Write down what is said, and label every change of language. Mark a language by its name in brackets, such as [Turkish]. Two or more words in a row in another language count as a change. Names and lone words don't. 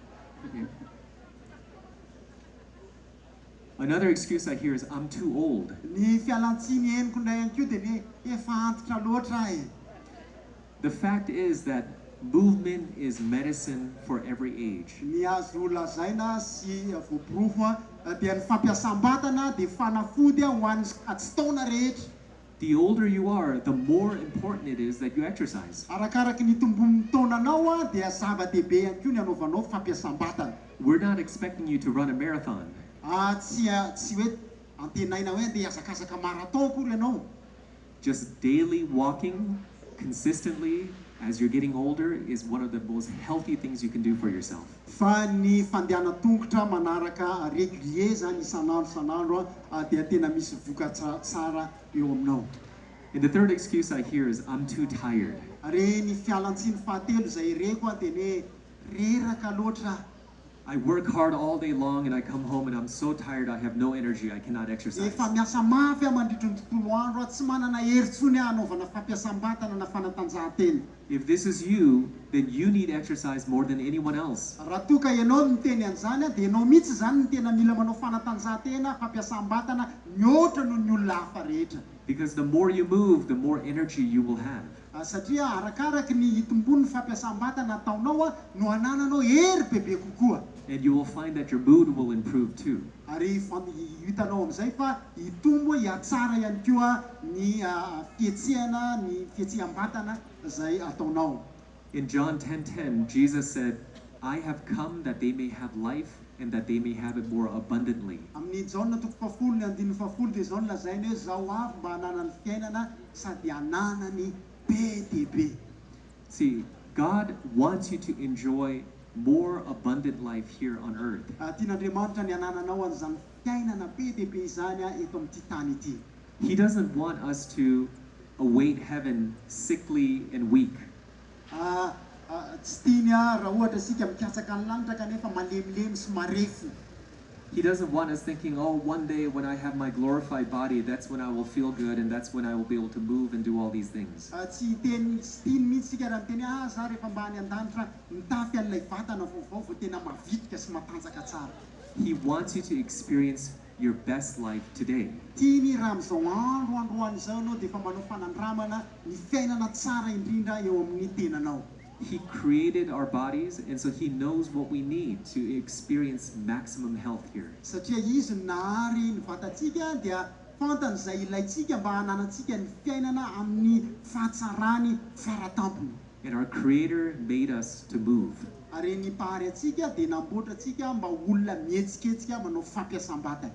[English] Another excuse I hear is, I'm too old. [Malagasy] Ny fialantsiny henoko indray ihany koa dia ny efa antitra loatra ahy. [English] The fact is that movement is medicine for every age. [Malagasy] Ny azo lazaina sy voaporofo dia ny fampiasam-batana dia fanafody ho an'ny tsy taona rehetra. [English] The older you are, the more important it is that you exercise. [Malagasy] Arakaraky ny tombon'ny taonanao dia zava-dehibe ihany koa ny anaovanao fampiasam-batana. [English] We're not expecting you to run a marathon. [Malagasy] Tsy hoe antenaina hoe andeha hazakazaka marathon kory ianao. [English] Just daily walking consistently as you're getting older is one of the most healthy things you can do for yourself. [Malagasy] Fa ny fandehana tongotra manaraka régulier zany isan'andro dia tena misy vokatra tsara eo aminao. [English] And the third excuse I hear is, I'm too tired. [Malagasy] Ary ny fialantsiny fahatelo zay reko dia ny reraka loatra. [English] I work hard all day long and I come home and I'm so tired I have no energy, I cannot exercise. [Malagasy] Efa miasa mafy mandritra ny tontolo andro tsy manana hery tsony hanaovana fampiasam-batana na fanatanjahantena. [English] If this is you, then you need exercise more than anyone else. [Malagasy] Raha toka ianao miteny an'izany dia ianao mihitsy zany ny tena mila manao fanatanjahantena fampiasam-batana mihoatra noho ny olona hafa rehetra. [English] Because the more you move, the more energy you will have. [Malagasy] Satria arakaraky ny tombon'ny fampiasam-batana ataonao no anananao hery bebe kokoa. [English] And you will find that your mood will improve too. [Malagasy] Ary hitanao amin'izay fa hitombo hiatsara ihany koa ny fietsehana ny fietseham-batana zay ataonao. [English] In John 10:10, Jesus said, I have come that they may have life and that they may have it more abundantly. [Malagasy] Amin'ny Jona 10:10 dia zao no lazainy hoe zao avy mba hanana ny fiainana sady hananany be dia be. [English] See, God wants you to enjoy more abundant life here on earth. [Malagasy] Tian'Andriamanitra ny hanananao an'izany fiainana be dia be izany eto amin'ity tany ity. [English] He doesn't want us to await heaven sickly and weak. [Malagasy] Tsy tiany raha ohatra isika mikatsaka ny lanitra kanefa malemilemy sy marefo. [English] He doesn't want us thinking, oh, one day when I have my glorified body, that's when I will feel good and that's when I will be able to move and do all these things. [Malagasy] Tsy teny mihitsy sika raha miteny za rehefa mba any an-danitra mitafy an'ilay vatana vaovao vao tena mavitrika sy matanjaka tsara. [English] He wants you to experience your best life today. [Malagasy] Tiany raha am'izao androany izao anao dia efa manao fanandramana ny fiainana tsara indrindra eo amin'ny tenanao. [English] He created our bodies, and so he knows what we need to experience maximum health here. [Malagasy] Satria izy nahary ny vatantsika dia fantany izay ilayntsika mba hananantsika ny fiainana amin'ny fahatsarany faratampony. [English] And our Creator made us to move. [Malagasy] Ary ny mpahary atsika dia namboatra atsika mba olona mihetsiketsika manao fampiasam-batana.